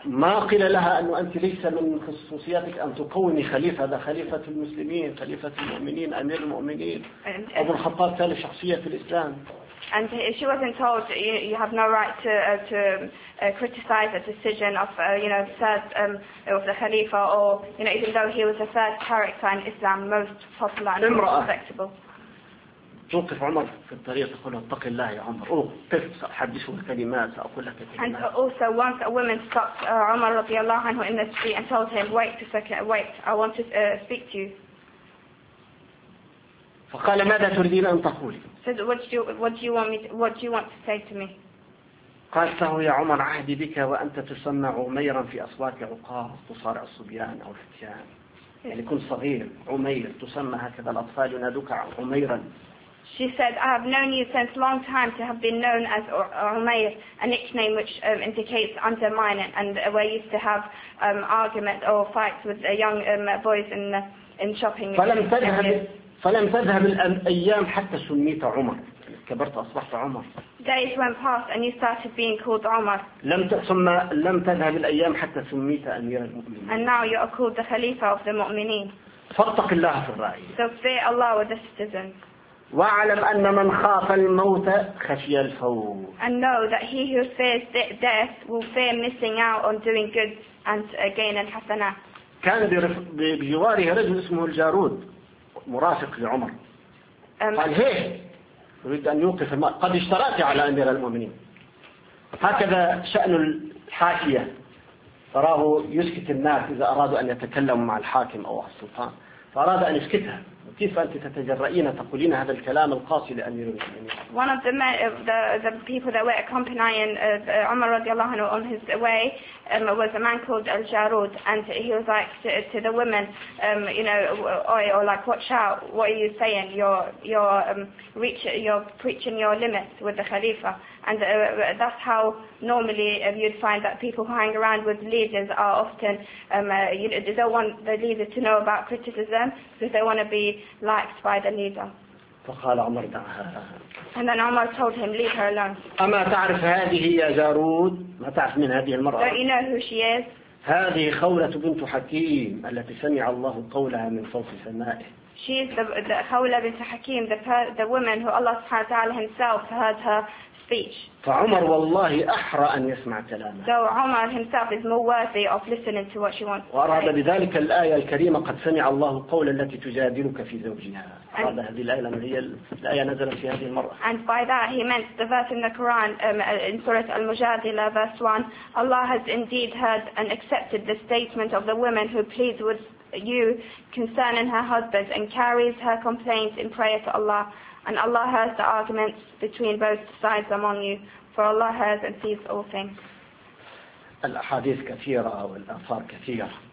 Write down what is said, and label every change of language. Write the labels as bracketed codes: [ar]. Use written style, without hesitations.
[ar] ما قيل لها أنه أنت ليس من خصوصياتك أن تكوني خليفة هذا خليفة المسلمين خليفة المؤمنين أمير المؤمنين أبو الخطاب ثالث شخصية في الإسلام. [en] And she wasn't told you have no right to criticize a decision of you know third of the Khalifa or you know even though he was the third character in Islam most popular and [ar] امرأة. [en] respectable. [ar] توقف عمر في الطريق تقول اتق الله يا عمر او كيف سأحدثه كلمات سأقول لك كلمات. [en] And also once a woman stopped عمر [ar] رضي الله عنه [en] in the street and told him wait a second wait I want to speak to you. [ar] فقال ماذا تريدين أن تقولي؟ [en] said what do you want to say to me. [ar] قالت له يا عمر عهدي بك وأنت تسمع عميرا في أصوات عقاب تصارع الصبيان أو الفتيان يعني كن صغير عمير تسمى هكذا الأطفال ينادوك عميرا. [en] She said, I have known you since long time to have been known as Umayr, a nickname which indicates undermining and where you used to have arguments or fights with young boys in shopping. [ar] فلم تذهب الأيام حتى سميت عمر كبرت أصبحت عمر. [en] Days went past and you started being called Umar. [ar] لم تذهب الأيام حتى سميت أمير المؤمنين. [en] And now you are called the Khalifa of the مؤمنين. [ar] فاتق الله في الرأي. [en] So fear Allah with the citizens. [ar] وَاعْلَمْ أَنَّ مَنْ خَافَ الْمَوْتَ خَشِيَ الْفَوْتَ [en] And know that he who fears death will fear missing out on doing good and gain and حسنات. [ar] كان بجواره رجل اسمه الجارود مرافق لعمر قال هيه يريد أن يوقف الماء قد اشترات على أمير المؤمنين. هكذا شأن الحاكية فراه يسكت الناس إذا أرادوا أن يتكلموا مع الحاكم أو السلطان فأراد أن يسكتها. كيف أنت تتجرئين تقولين هذا الكلام القاسي لأمير المؤمنين؟ [en] One of the people that were accompanying Umar [ar] رضي الله عنه [en] on his way was a man called Al Jarud and he was like to the women you know or like watch out what are you saying you're preaching your limits with the Khalifa and that's how normally you'd find that people who hang around with leaders are often you know they don't want the leader to know about criticism because they want to be liked by the leader. [ar] فقال عمر دعها. [en] And then Umar told him, leave her alone. [ar] أما تعرف هذه يا جارود؟ ما تعرف من هذه المرأة؟ [en] Don't you know who she is? [ar] هذه خولة بنت حكيم التي سمع الله قولها من فوق سمائه. [en] She is the خولة بنت حكيم, the woman who Allah [ar] سبحانه وتعالى [en] himself heard her speech. [ar] فعمر والله أحرى أن يسمع كلامه. [en] So Umar himself is more worthy of listening to what she wants to say. [ar] وأراد بذلك الآية الكريمة قد سمع الله القول التي تجادلك في زوجها. أراد هذه الآية لأن هي الآية نزلت في هذه المرة. [en] And by that he meant the verse in the Quran in Surah Al-Mujadila verse 1. Allah has indeed heard and accepted the statement of the woman who pleads with you concerning her husband and carries her complaints in prayer to Allah. And Allah hears the arguments between both sides among you, for Allah hears and sees all things. [ar] الأحاديث كثيرة والآثار كثيرة.